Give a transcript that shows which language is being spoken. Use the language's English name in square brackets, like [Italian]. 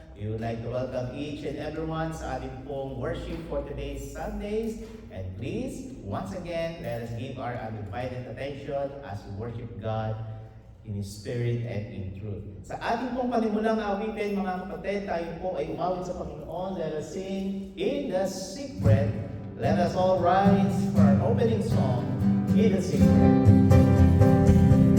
[English] We would like to welcome each and everyone [Filipino] sa ating pong [English] worship for today's Sundays. And please, once again, let us give our undivided attention as we worship God in His Spirit and in truth. [Filipino] Sa ating pong panimulang awitin, mga kapatid, tayo po ay umawit sa Panginoon. [English] Let us sing in the secret. Let us all rise for our opening song, In the Secret.